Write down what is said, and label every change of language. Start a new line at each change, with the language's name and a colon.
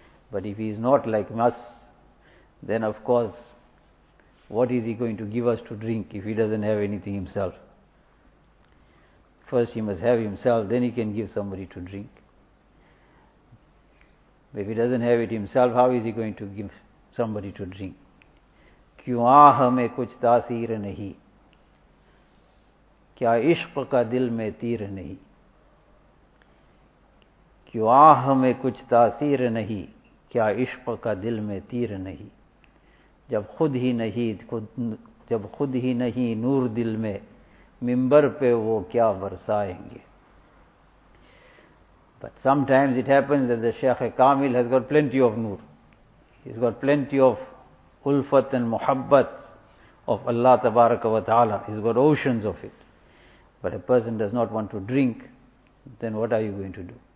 English: But if he is not like us, then of course, what is he going to give us to drink if he doesn't have anything himself? First he must have himself, then he can give somebody to drink. If he doesn't have it himself, how is he going to give somebody to drink?
Urdu: کیوں آہ میں کچھ تاثیر نہیں کیا عشق کا دل میں تیر نہیں کیوں آہ میں کچھ تاثیر نہیں کیا عشق کا دل میں تیر نہیں جب خود ہی نہیں جب خود ہی نہیں نور دل میں ممبر پہ وہ کیا برسائیں گے.
English: But sometimes it happens that the Shaykh Kamil has got plenty of noor. He's got plenty of ulfat and muhabbat of Allah tabaraka wa ta'ala. He's got oceans of it. But a person does not want to drink, then what are you going to do?